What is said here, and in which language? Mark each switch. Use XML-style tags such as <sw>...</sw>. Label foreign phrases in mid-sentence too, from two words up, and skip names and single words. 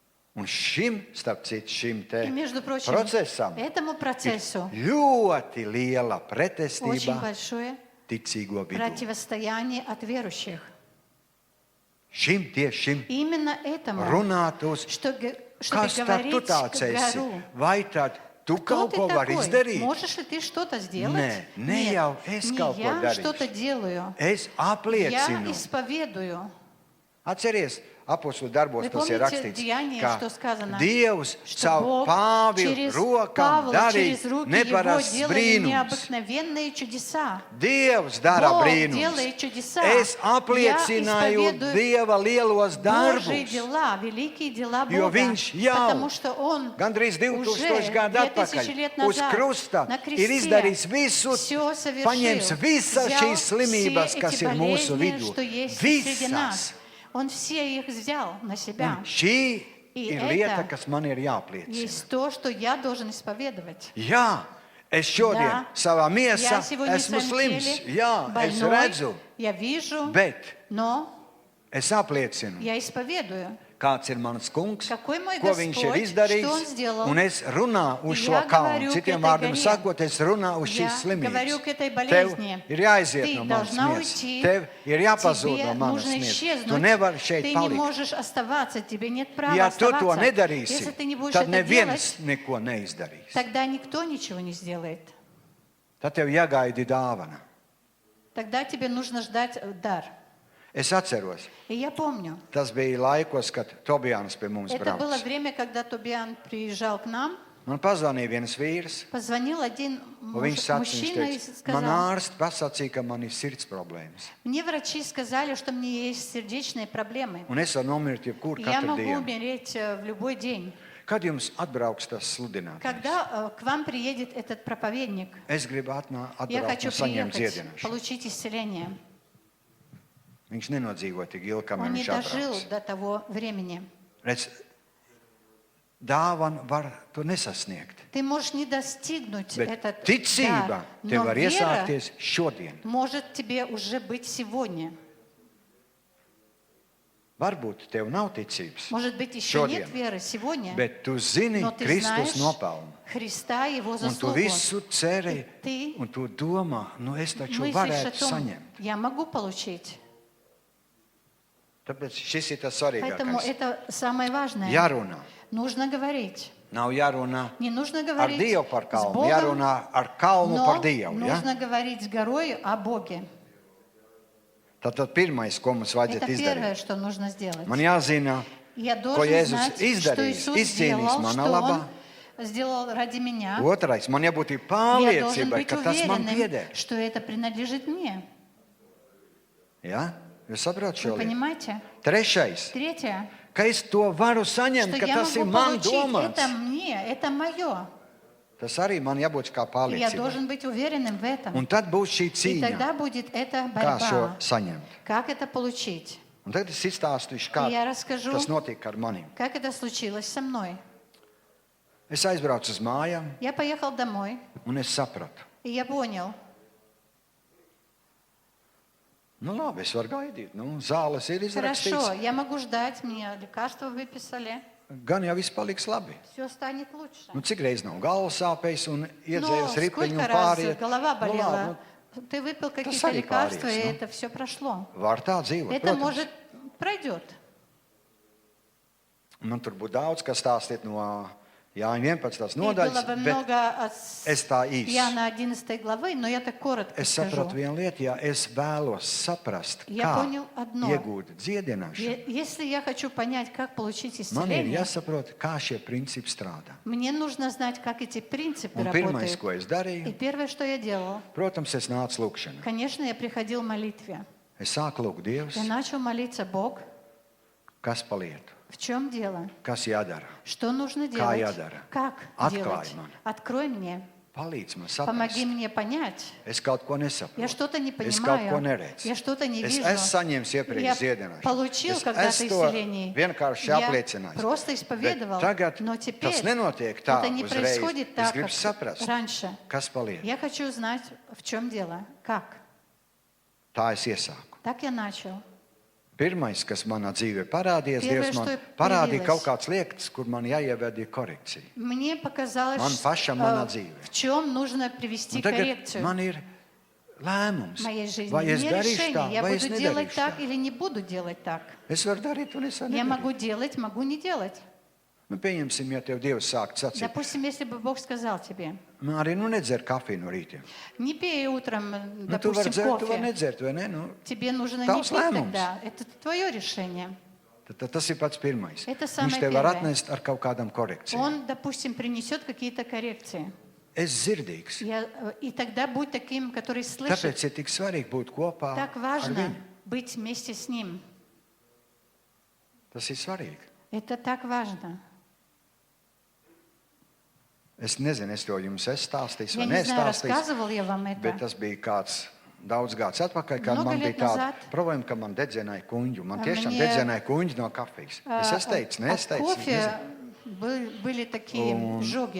<lv>Un šim, starp citu, šim te</lv> <ru>И, между прочим,</ru> <lv>procesam</lv> <ru>этому процессу</ru> <lv>ļoti liela</lv> <ru>очень</ru> <lv>pretestība</lv> <ru>большое</ru> <lv>ticīgo vidū.</lv> <ru>противостояние от верующих.</ru> <lv>Tieši šim</lv> <ru>И именно этому,</ru> <lv>runāt uz,</lv> <ru>чтобы</ru> <lv>kas tad tu</lv> <ru>говорить</ru> <lv>tāds</lv> <ru>к</ru> <lv>esi?</lv> <ru>гору.</ru> <lv>Vai tad tu</lv> <ru>Кто</ru> <lv>kaut</lv> <ru>ты</ru> <lv>ko vari</lv> <ru>такой?</ru> <lv>izdarīt?</lv> <ru>Можешь ли ты что-то сделать?</ru> <lv>Nē, nē</lv> <ru>Нет,</ru> <lv>jau es</lv> <ru>не</ru> <lv>kaut ko</lv> <ru>я</ru> <lv>darīšu.</lv> <ru>что-то делаю.</ru> <lv>Es</lv> <ru>Я</ru> <lv>apliecinu.</lv> <ru>исповедую.</ru> <lv>Atceries, apostolu darbos</lv> <ru>Вы</ru> <lv>tas ir</lv> <ru>помните</ru> <lv>rakstīts,</lv> <ru>Деяния,</ru> <lv>ka</lv> <ru>что сказано,</ru> <lv>Dievs</lv> <ru>что</ru> <lv>caur</lv> <ru>Бог</ru> <lv>Pāvilu</lv> <ru>через</ru> <lv>rokām</lv> <ru>Павла,</ru> <lv>darīja</lv> <ru>через руки его</ru> <lv>neparasts</lv> <ru>делали</ru> <lv>brīnums.</lv> <ru>необыкновенные чудеса.</ru> <lv>Dievs dara</lv> <ru>Бог</ru> <lv>brīnums.</lv> <ru>делает чудеса.</ru> <lv>Es</lv> <ru>Я</ru> <lv>apliecināju</lv> <ru>исповедую</ru> <lv>Dieva lielos</lv> <ru>Божьи</ru> <lv>darbus.</lv> <ru>дела, великие дела</ru> <lv>Jo</lv> <ru>Бога.</ru> <lv>viņš jau</lv> <ru>Потому что Он</ru> <lv>gandrīz 2000</lv> <ru>уже</ru> <lv>gadu</lv> <ru>2000 лет</ru> <lv>atpakaļ uz</lv> <ru>назад</ru> <lv>krusta</lv> <ru>на</ru> <lv>ir</lv> <ru>кресте</ru> <lv>izdarījis visu,</lv> <ru>все совершил.</ru> <lv>paņems visas</lv> <ru>Взял</ru> <lv>šīs slimības,</lv> <ru>все</ru> <lv>kas</lv> <ru>эти</ru> <lv>ir mūsu</lv> <ru>болезни,</ru> <lv>vidū.</lv> <ru>что есть среди</ru> <lv>Visas.</lv> <ru>нас. Он все их взял на себя.</ru> <lv>Un šī</lv> <ru>И</ru> <lv>ir lieta,</lv> <ru>это</ru> <lv>kas man ir jāpliecina.</lv> <ru>Есть то, что я должен исповедовать.</ru> <lv>Jā, es šodien</lv> <ru>Да,</ru> <lv>savā</lv> <ru>я</ru> <lv>miesā</lv> <ru>сегодня в</ru> <lv>esmu</lv> <ru>своем</ru> <lv>slims.</lv> <ru>теле</ru> <lv>Jā, es</lv> <ru>больной,</ru> <lv>redzu,</lv> <ru>я вижу,</ru> <lv>bet</lv> <ru>но</ru> <lv>es apliecinu,</lv> <ru>я исповедую.</ru> <lv>kāds ir mans kungs,</lv> <ru>Какой мой</ru> <lv>ko viņš ir</lv> <ru>Господь,</ru> <lv>izdarījis.</lv> <ru>что Он сделал.</ru> <lv>Un es runāju uz</lv> <ru>И</ru> <lv>šo</lv> <ru>я</ru> <lv>kalnu.</lv> <ru>говорю к</ru> <lv>Citiem</lv> <ru>этой</ru> <lv>vārdiem</lv> <ru>горе.</ru> <lv>sakot, es runāju uz</lv> <ru>Я</ru> <lv>šīs</lv> <ru>говорю</ru> <lv>slimības.</lv> <ru>к этой</ru> <lv>Tev</lv> <ru>болезни.</ru> <lv>ir jāiziet</lv> <ru>Ты</ru> <lv>no manas</lv> <ru>должна</ru> <lv>miesas.</lv> <ru>уйти.</ru> <lv>Tev ir jāpazūd</lv> <ru>Тебе</ru> <lv>no manas</lv> <ru>нужно</ru> <lv>miesas. Tu</lv> <ru>исчезнуть.</ru> <lv>nevari šeit</lv> <ru>Ты не</ru> <lv>palikt.</lv> <ru>можешь оставаться. Тебе нет права</ru> <lv>Ja tu to</lv> <ru>оставаться.</ru> <lv>nedarīsi,</lv> <ru>Если ты не будешь</ru> <lv>tad</lv> <ru>это</ru> <lv>neviens</lv> <ru>делать,</ru> <lv>neko neizdarīs.</lv> <ru>тогда никто ничего не сделает.</ru> <lv>Tad tev jāgaida dāvana.</lv> <ru>Тогда тебе нужно ждать дар.</ru> <lv>Es atceros,</lv> <ru>И я помню,</ru> <lv>tas bija laikos, kad Tobijāns pie mums</lv> <ru>это было</ru> <lv>brauca.</lv> <ru>время, когда Тобиан приезжал к нам.</ru> <lv>Man pazvanīja viens vīrs,</lv> <ru>Позвонил один</ru> <lv>un viņš sacīja,</lv> <ru>мужчина и</ru> <lv>viņš teica,</lv> <ru>сказал,</ru> <lv>man ārsts pasacīja, ka man ir sirds problēmas.</lv> <ru>мне врачи сказали, что мне есть сердечные проблемы.</ru> <lv>Un es varu nomirt jebkur</lv> <ru>Я</ru> <lv>katru</lv> <ru>могу</ru> <lv>dienu.</lv> <ru>умереть в любой день.</ru> <lv>Kad jums atbrauks tas sludinātājs?</lv> <ru>Когда к вам приедет этот проповедник,</ru> <lv>Es gribu</lv> <ru>я</ru> <lv>atbraukt</lv> <ru>хочу</ru> <lv>un saņemt</lv> <ru>приехать,</ru> <lv>dziedināšanu.</lv> <ru>получить исцеление.</ru> <lv>Viņš nenodzīvoja tik ilgi, kamēr</lv> <ru>Он не</ru> <lv>viņš</lv> <ru>дожил</ru> <lv>atbrauks.</lv> <ru>до того времени.</ru> <lv>Redz, dāvanu var to nesasniegt.</lv> <ru>Ты можешь не достигнуть</ru> <lv>Bet</lv> <ru>этот</ru> <lv>ticība</lv> <ru>дар,</ru> <lv>tev</lv> <ru>но</ru> <lv>var</lv> <ru>вера</ru> <lv>iesākties šodien.</lv> <ru>может тебе уже быть сегодня.</ru> <lv>Varbūt tev nav ticības,</lv> <ru>Может быть, еще нет</ru> <lv>Šodien.</lv> <ru>веры сегодня,</ru> <lv>bet tu zini</lv> <ru>но ты</ru> <lv>Kristus</lv> <ru>знаешь</ru> <lv>nopelnu.</lv> <ru>Христа и Его</ru> <lv>Un tu</lv> <ru>заслугу.</ru> <lv>visu ceri,</lv> <ru>Ты</ru> <lv>un tu domā, nu es taču</lv> <ru>мыслишь о</ru> <lv>varētu</lv> <ru>том,</ru> <lv>saņemt.</lv> <ru>я могу получить.</ru> <lv>Tāpēc šis ir tas</lv> <ru>Поэтому</ru> <lv>svarīgākais.</lv> <ru>это самое важное.</ru> <lv>Jārunā.</lv> <ru>Нужно говорить.</ru> <lv>Nav jārunā</lv> <ru>Не нужно</ru> <lv>ar</lv> <ru>говорить</ru> <lv>Dievu par</lv> <ru>с</ru> <lv>kalnu,</lv> <ru>Богом,</ru> <lv>jārunā ar kalnu</lv> <ru>но</ru> <lv>par Dievu. Ja?</lv> <ru>нужно говорить с горой о Боге.</ru> <lv>Tad pirmais, ko mums</lv> <ru>Это</ru> <lv>vajadzētu</lv> <ru>первое,</ru> <lv>izdarīt,</lv> <ru>что нужно сделать.</ru> <lv>man jāzina,</lv> <ru>Я</ru> <lv>ko</lv> <ru>должен</ru> <lv>Jēzus</lv> <ru>знать, что</ru> <lv>izdarījis,</lv> <ru>Иисус</ru> <lv>izcīnījis</lv> <ru>сделал,</ru> <lv>mana</lv> <ru>что</ru> <lv>labā.</lv> <ru>Он сделал ради меня.</ru> <lv>Otrais, man jābūt</lv> <ru>Я должен</ru> <lv>pārliecībai,</lv> <ru>быть</ru> <lv>ka tas man</lv> <ru>уверенным,</ru> <lv>pieder.</lv> <ru>что это принадлежит мне.</ru> <lv>Ja? Jūs saprotat šo</lv> <ru>Вы</ru> <lv>lietu?</lv> <ru>понимаете?</ru> <lv>Trešais,</lv> <ru>Tретье,</ru> <lv>ka es to varu</lv> <ru>что</ru> <lv>saņemt, ka</lv> <ru>я</ru> <lv>tas ir</lv> <ru>могу</ru> <lv>man</lv> <ru>получить.</ru> <lv>domāts.</lv> <ru>Это мне, это мое.</ru> <lv>Tas arī man jābūt kā</lv> <ru>И я</ru> <lv>pārliecībai.</lv> <ru>должен быть уверенным в этом.</ru> <lv>Un tad būs šī</lv> <ru>И</ru> <lv>cīņa,</lv> <ru>тогда будет эта</ru> <lv>kā šo</lv> <ru>борьба.</ru> <lv>saņemt.</lv> <ru>Как это получить?</ru> <lv>Un tagad es izstāstīšu, kā</lv> <ru>И я расскажу,</ru> <lv>tas notiek ar mani.</lv> <ru>как это случилось со мной.</ru> <lv>Es aizbraucu uz mājām,</lv> <ru>Я поехал домой,</ru> <lv>un es sapratu,</lv> <ru>и я понял,</ru> <lv>nu labi, es varu gaidīt. Nu, zāles ir</lv> <ru>хорошо,</ru> <lv>izrakstīts.</lv> <ru>я могу ждать, мне лекарства выписали,</ru> <lv>Gan jau viss paliks labi.</lv> <ru>все станет лучше.</ru> <lv>Nu, cik reizes nav galvas sāpējis un</lv> <ru>Но</ru> <lv>iedzēris ripiņu</lv> <ru>сколько</ru> <lv>un</lv> <ru>раз</ru> <lv>pāriet?</lv> <ru>голова</ru> <lv>Nu,</lv> <ru>болела,</ru> <lv>labi,</lv> <ru>ты выпил какие-то</ru> <lv>сами</lv> <ru>лекарства, и</ru> <lv>парились, ну.</lv> <ru>это все прошло.</ru> <lv>var tā dzīvot,</lv> <ru>Это</ru> <lv>protams.</lv> <ru>может пройдет.</ru> <lv>Man tur būtu daudz, kas stāstīt no Jāņa 11.</lv> <ru>И было</ru> <lv>nodaļas,</lv> <ru>бы</ru> <lv>bet</lv> <ru>много от</ru> <lv>es tā īsi.</lv> <ru>Иоанна 11 главы, но я так коротко</ru> <lv>Es</lv> <ru>скажу.</ru> <lv>sapratu vienu lietu, ja es vēlos saprast,</lv> <ru>Я</ru> <lv>kā</lv> <ru>понял одно.</ru> <lv>iegūt dziedināšanu.</lv> <ru>Если я хочу понять, как получить</ru> <lv>Man ir</lv> <ru>исцеление,</ru> <lv>jāsaprot, kā šie principi strādā.</lv> <ru>мне нужно знать, как эти принципы</ru> <lv>Un pirmais,</lv> <ru>работают.</ru> <lv>ko es</lv> <ru>И</ru> <lv>darīju,</lv> <ru>первое, что я делал,</ru> <lv>protams, es nācu lūgšanā.</lv> <ru>конечно, я приходил в молитве.</ru> <lv>Es sāku lūgt Dievs,</lv> <ru>Я начал молиться, Бог,</ru> <lv>kas palietu,</lv> <ru>в чем дело?</ru> <lv>kas jādara.</lv> <ru>Что нужно</ru> <lv>Kā</lv> <ru>делать?</ru> <lv>jādara?</lv> <ru>Как</ru> <lv>Atklāj</lv> <ru>делать?</ru> <lv>man.</lv> <ru>Открой мне.</ru> <lv>Palīdz man</lv> <ru>Помоги</ru> <lv>saprast.</lv> <ru>мне понять.</ru> <lv>Es kaut ko</lv> <ru>Я</ru> <lv>nesaprotu.</lv> <ru>что-то не</ru> <lv>Es kaut ko</lv> <ru>понимаю.</ru> <lv>neredzu.</lv> <ru>Я что-то не</ru> <lv>Es</lv> <ru>вижу.</ru> <lv>esmu saņēmis</lv> <ru>Я</ru> <lv>iepriekš dziedināšanu.</lv> <ru>получил</ru> <lv>Es</lv> <ru>когда-то</ru> <lv>esmu to</lv> <ru>исцеление.</ru> <lv>vienkārši</lv> <ru>Я</ru> <lv>apliecinājis.</lv> <ru>просто</ru> <lv>Bet</lv> <ru>исповедовал.</ru> <lv>tagad</lv> <ru>Но</ru> <lv>tas</lv> <ru>теперь</ru> <lv>nenotiek tā</lv> <ru>это не</ru> <lv>uzreiz.</lv> <ru>происходит</ru> <lv>Es</lv> <ru>так,</ru> <lv>gribu</lv> <ru>как</ru> <lv>saprast,</lv> <ru>раньше.</ru> <lv>kas paliek.</lv> <ru>Я хочу узнать, в чем дело. Как?</ru> <lv>Tā es iesāku.</lv> <ru>Так я начал.</ru> <lv>Pirmais, kas manā dzīvē parādījās,</lv> <ru>Первое,</ru> <lv>Dievs man</lv> <ru>что</ru> <lv>parādīja</lv> <ru>появилось.</ru> <lv>kaut kādas lietas, kur man jāievada korekcija.</lv> <ru>Мне показалось,</ru> <lv>Man pašam manā dzīvē.</lv> <ru>в чем нужно привести</ru> <lv>Un tagad</lv> <ru>коррекцию</ru> <lv>man ir lēmums,</lv> <ru>в моей жизни.</ru> <lv>vai es</lv> <ru>Мне</ru> <lv>darīšu</lv> <ru>решение,</ru> <lv>tā,</lv> <ru>я</ru> <lv>vai es</lv> <ru>буду делать</ru> <lv>nedarīšu</lv> <ru>так</ru> <lv>tā.</lv> <ru>или не буду делать так.</ru> <lv>Es varu darīt, un es varu</lv> <ru>Я</ru> <lv>nedarīt.</lv> <ru>могу делать, могу не делать.</ru> <lv>Nu, pieņemsim, ja tev Dievs sāk sacīt,</lv> <ru>Допустим, если бы Бог сказал тебе,</ru> <lv>Mārija, nu nedzer kafiju no rīta.</lv> <ru>не пей утром,</ru> <lv>Nu, tu vari</lv> <ru>допустим,</ru> <lv>dzert, tu vari</lv> <ru>кофе,</ru> <lv>nedzert, vai ne? Nu,</lv> <ru>тебе нужно не</ru> <lv>Tavs</lv> <ru>пить</ru> <lv>lēmums.</lv> <ru>тогда. Это твое решение.</ru> <lv>tad tas ir pats pirmais.</lv> <ru>Это</ru> <lv>Viņš</lv> <ru>самое</ru> <lv>tev var</lv> <ru>первое.</ru> <lv>atnest ar kaut kādām korekcijām.</lv> <ru>Он, допустим, принесет какие-то коррекции.</ru> <lv>Es dzirdīgs.</lv> <ru>И тогда будь таким, который слышит.</ru> <lv>Tāpēc ir tik svarīgi būt kopā</lv> <ru>Так</ru> <lv>ar</lv> <ru>важно</ru> <lv>viņu.</lv> <ru>быть вместе с Ним.</ru> <lv>Tas ir svarīgi.</lv> <ru>Это так важно.</ru> <lv>Es nezinu, es to jums esmu stāstījis</lv> <ru>Я</ru> <lv>vai</lv> <ru>не знаю,</ru> <lv>nestāstījis,</lv> <ru>рассказывал я вам</ru> <lv>bet</lv> <ru>это.</ru> <lv>tas bija kāds daudz gadus atpakaļ, kad</lv> <ru>Много</ru> <lv>man bija</lv> <ru>лет</ru> <lv>tāda</lv> <ru>назад.</ru> <lv>problēma, ka man dedzināja kuņģu. Man tiešām</lv> <ru>Мне,</ru> <lv>dedzināja kuņģi no kafijas. Es teicu,</lv> <ru>От</ru> <lv>es teicu,</lv> <ru>кофе были такие жоги.</ru>